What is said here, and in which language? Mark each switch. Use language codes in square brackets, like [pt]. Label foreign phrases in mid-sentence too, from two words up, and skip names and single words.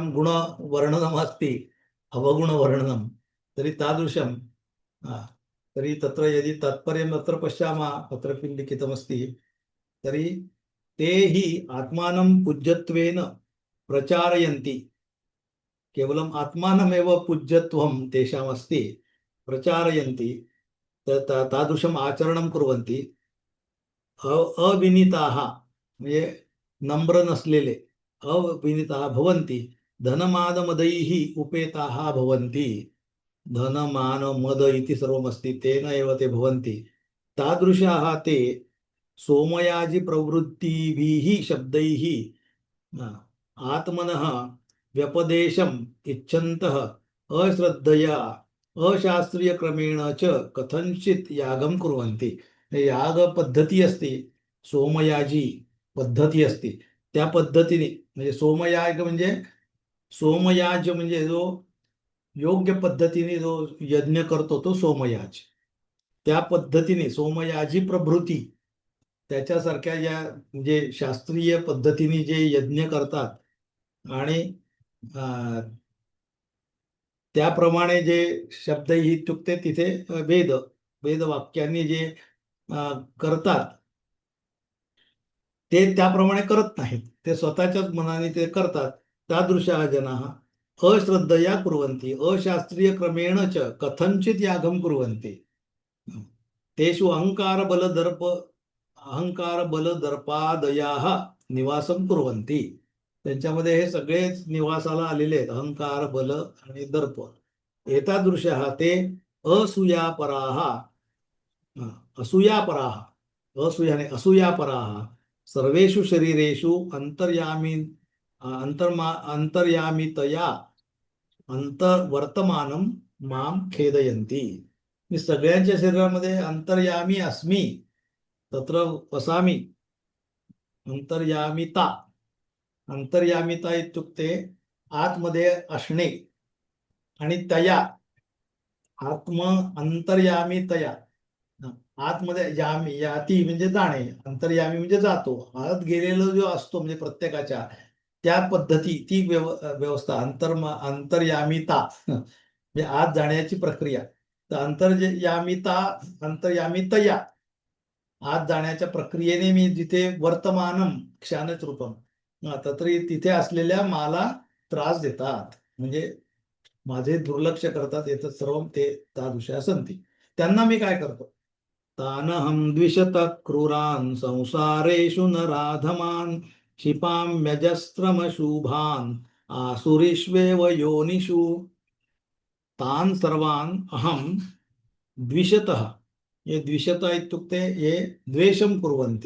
[sa] गुणवर्णनमस्ति अवगुणवर्णनं तर्हि तादृशं तर्हि तत्र यदि तात्पर्यम् अत्र पश्यामः तत्र किं लिखितमस्ति तर्हि ते हि आत्मानं पूज्यत्वेन प्रचारयन्ति केवलम् आत्मानमेव पूज्यत्वं तेषामस्ति प्रचारयन्ति तादृशम् आचरणं कुर्वन्ति अविनीताः [mr] म्हणजे नम्र नसलेले [sa] अविनीताः भवन्ति धनमानमदैः उपेताः भवन्ति धनमान मद इति सर्वमस्ति तेन एव ते भवन्ति तादृशाः ते सोमयाजि प्रवृत्तिभिः शब्दैः आत्मनः व्यपदेशम् इच्छन्तः अश्रद्धया अशास्त्रीयक्रमेण च कथंचित् यागं कुर्वन्ति [mr] याग पद्धती असते सोमयाजी पद्धती असते त्या पद्धतीने म्हणजे सोमयाग म्हणजे सोमयाज म्हणजे जो योग्य पद्धतीने जो यज्ञ करतो तो सोमयाज त्या पद्धतीने सोमयाजी प्रभृती त्याच्यासारख्या या म्हणजे शास्त्रीय पद्धतीने जे यज्ञ करतात आणि त्याप्रमाणे जे शब्द इत्युक्ते तिथे वेदवाक्यांनी जे करतात ते त्याप्रमाणे करत नाहीत ते स्वतःच्याच मनाने ते करतात [sa] तादृशः जनाः अश्रद्धया कुर्वन्ति अशास्त्रीय क्रमेण च कथंचित यागम कुर्वन्ति तेषु अहंकार बल दर्पादयाः निवासम कुर्वन्ति. [mr] त्यांच्यामध्ये हे सगळेच निवासाला आलेले आहेत, अहंकार बल आणि दर्प. [sa] एतादृशः ते असूयापराः असूयापराः सर्वेषु शरीरेषु अंतर्यामितया अंतर्वर्तमानं मां खेदयन्ति. [mr] मी सगळ्यांच्या शरीरामध्ये [sa] अंतर्यामी अस्मि, तत्र वसामि. अंतर्यामिता इत्युक्ते [mr] आतमध्ये असणे, आणि [sa] तया अंतर्यामितया [mr] आतमध्ये याती म्हणजे जाणे, अंतर्यामी म्हणजे जातो. आत गेलेला जो असतो म्हणजे प्रत्येकाच्या, त्या पद्धती, ती व्यवस्था अंतर्यामिता म्हणजे आत जाण्याची प्रक्रिया. तर अंतर्यामितया आत जाण्याच्या प्रक्रियेने मी जिथे [sa] वर्तमानम क्षानच रूपम [mr] तरी तिथे असलेल्या मला त्रास देतात, म्हणजे माझे दुर्लक्ष करतात. येतात सर्व ते [sa] तादृशा संती. [mr] त्यांना मी काय करतो? [sa] तानहं द्विषत क्रूरान् संसारेषु नराधमान् क्षिपाम्यजस्रमशुभान् आसुरीष्वेव योनिषु. तान् सर्वान् अहं द्विषतः. ये द्विषतः इत्युक्ते ये द्वेषं कुर्वन्ति.